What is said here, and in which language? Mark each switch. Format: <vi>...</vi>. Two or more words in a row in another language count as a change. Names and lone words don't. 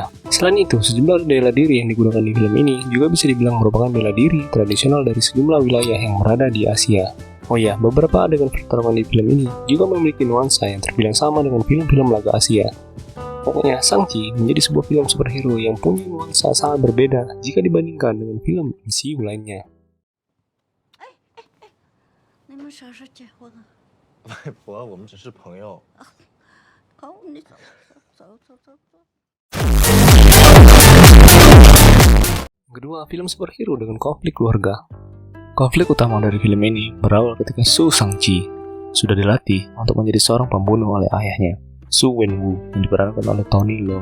<id>Selain itu, sejumlah bela diri yang digunakan di film ini juga bisa dibilang merupakan bela diri tradisional dari sejumlah wilayah yang berada di Asia. Oh ya, beberapa adegan pertarungan di film ini juga memiliki nuansa yang terbilang sama dengan film-film laga Asia. Pokoknya, Shang-Chi menjadi sebuah film superhero yang punya nuansa sangat berbeda jika dibandingkan dengan film MCU lainnya.</id> <zh>你们啥时候结婚啊？外婆，我们只是朋友。哦，你走。</zh> <id>Kedua, film superhero dengan konflik keluarga. Konflik utama dari film ini berawal ketika Su Shang-Chi sudah dilatih untuk menjadi seorang pembunuh oleh ayahnya, Su Wenwu, yang diperankan oleh Tony Leung.</id>